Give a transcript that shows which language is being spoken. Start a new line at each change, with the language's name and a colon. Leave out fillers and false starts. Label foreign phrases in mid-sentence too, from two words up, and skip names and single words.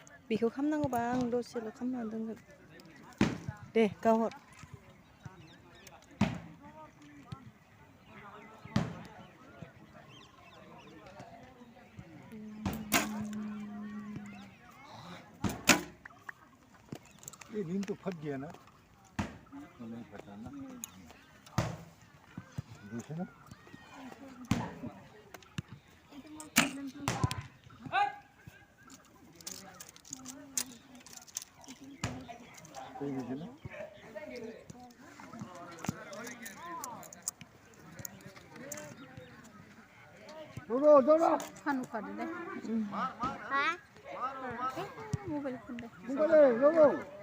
Bodo: बेखौ खालामनांगौबा आं दसेल' खालामना दोनगोन दे गावहर
Hindi: ये नींद तो फट गया ना तो नहीं फटा ना दूसरा ना कोई नहीं ना दोनों
Bodo: खानु खादो दे मबाइल फन दे
Hindi: दोनों